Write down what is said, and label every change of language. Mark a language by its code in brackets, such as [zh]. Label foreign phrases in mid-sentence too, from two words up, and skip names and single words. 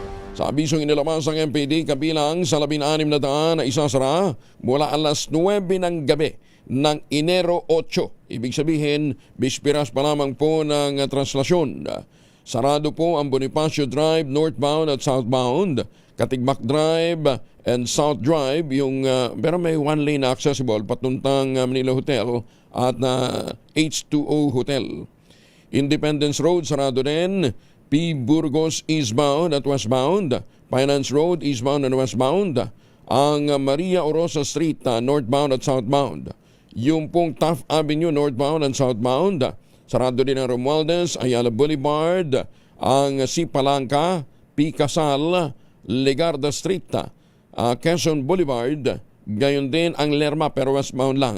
[tl] Sa abisong inilabas ng MPD, kabilang sa 16 na daan na isasara mula alas 9 ng gabi ng Enero 8. Ibig sabihin, bispiras pa lamang po ng translasyon. Sarado po ang Bonifacio Drive northbound at southbound, Katigbak Drive and South Drive, pero may [en] one-lane accessible [tl] patuntang Manila Hotel at H2O Hotel. Independence Road, sarado din. P. Burgos eastbound at westbound, Finance Road [en] eastbound and westbound, [tl] ang Maria Orosa Street northbound at southbound, yung pong Taft Avenue [en] northbound and southbound, [tl] sarado din ang Romualdez, Ayala Boulevard, ang C. Palangka, P. Casal, Legarda Street, Quezon Boulevard, gayon din ang Lerma pero westbound lang.